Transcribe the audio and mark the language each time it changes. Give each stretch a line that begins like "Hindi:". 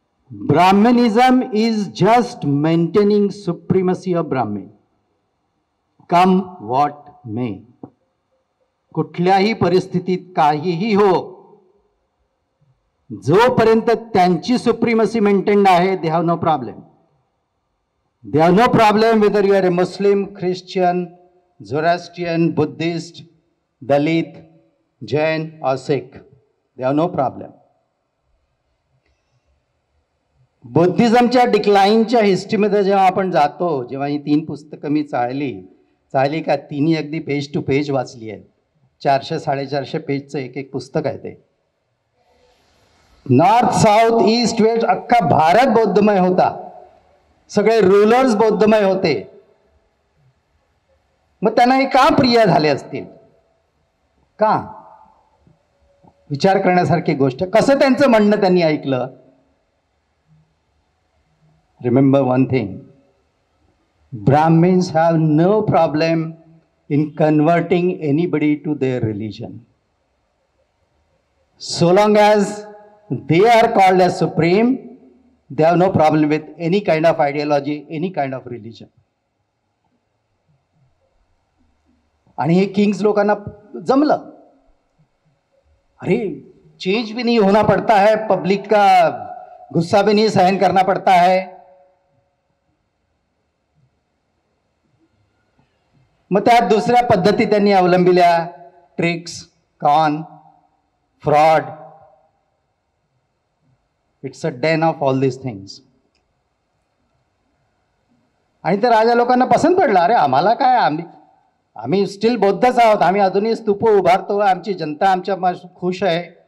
English: Brahminism is just maintaining supremacy of Brahmin, come what may.
Marathi: कुठल्याही परिस्थितीत काहीही हो, जोपर्यंत त्यांची सुप्रीमसी मेंटेन्ड आहे,
English: They have no problem. They have no problem whether you are a Muslim, Christian, Zoroastrian, Buddhist, Dalit, Jain और Sikh. They have no problem.
Marathi: बुद्धिझमच्या डिक्लाइनच्या हिस्ट्रीमध्ये जेव्हा आपण जातो, जेव्हा ही 3 पुस्तकं मी चाळली का, तिन्ही अगदी पेज टू पेज वाचली आहेत. 400-450 पेजचं एक पुस्तक आहे ते. नॉर्थ, साऊथ, ईस्ट, वेस्ट अख्खा भारत बौद्धमय होता. सगळे रूलर्स बौद्धमय होते. मग त्यांना हे का प्रिय झाले असतील? का? विचार करण्यासारखी गोष्ट. कसं त्यांचं म्हणणं त्यांनी ऐकलं?
English: Remember one thing, Brahmins have no problem in converting anybody to their religion, so long as they are called as supreme. They have no problem with any kind of ideology, any kind of religion.
Marathi: आणि हे Kings लोकांना जमलं.
Hindi: अरे change भी नहीं होना पड़ता है, public का गुस्सा भी नहीं सहन करना पड़ता है.
Marathi: मग त्या दुसऱ्या पद्धती त्यांनी अवलंबिल्या, tricks, corn, fraud.
English: It's a den of all this things.
Marathi: आणि त्या राजा लोकांना पसंत पडलं. अरे आम्हाला काय, आम्ही स्टील बौद्धच आहोत, आम्ही अजूनही स्तूप उभारतो, आमची जनता आमच्या खुश आहे.